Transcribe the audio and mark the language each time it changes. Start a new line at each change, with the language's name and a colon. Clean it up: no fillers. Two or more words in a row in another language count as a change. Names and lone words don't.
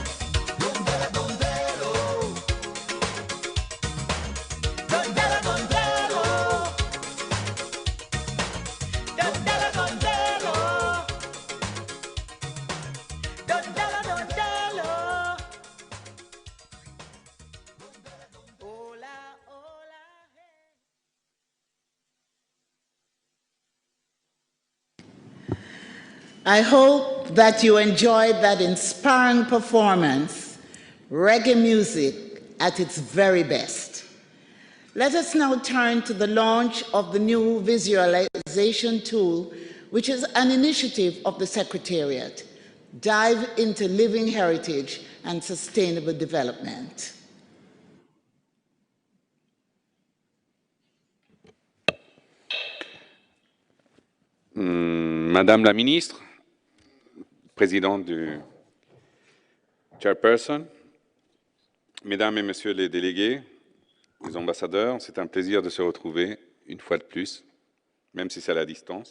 Spanish: Dondela, dondelo. Dondela, dondelo. Dondela, dondelo. Hola, hola,
English: hey. I hope that you enjoyed that inspiring performance, reggae music at its very best. Let us now turn to the launch of the new visualization tool, which is an initiative of the Secretariat. Dive into living heritage and sustainable development.
French: Madame la Ministre, Présidente du Chairperson, Mesdames et Messieurs les délégués, les ambassadeurs, c'est un plaisir de se retrouver une fois de plus, même si c'est à la distance.